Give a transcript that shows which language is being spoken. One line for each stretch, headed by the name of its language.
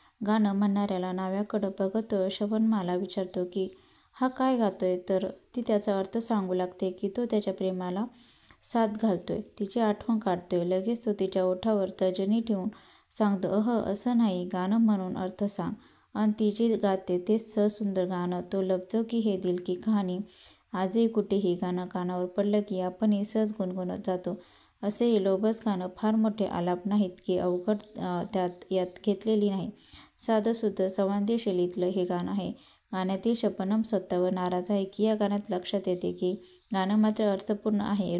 Marathi: गाणं म्हणणाऱ्याला नाव्याकडं बघत शबनमाला विचारतो की हा काय गातोय, तर ती त्याचा अर्थ सांगू लागते की तो त्याच्या प्रेमाला साद घालतोय, तिची आठवण काढतोय. लगेच तो तिच्या ओठावर तर्जनी ठेवून सांगतो असं नाही, गाणं म्हणून अर्थ सांग. अन ती जी गाते तेच सुंदर गाणं,
Hindi: तो लफ्जों की है दिल की कहाणी.
Marathi: आजही कुठेही गाणं कानावर पडलं की आपणही सहज गुणगुणत जातो. असे हे लोभस गाणं फार मोठे आलाप नाहीत की अवघड यात घेतलेली नाही. साधंसुद्धा संवादी शैलीतलं हे गाणं आहे. गाण्यातील शबनम स्वतःवर नाराज आहे की या गाण्यात लक्षात येते की गाणं मात्र अर्थपूर्ण आहे.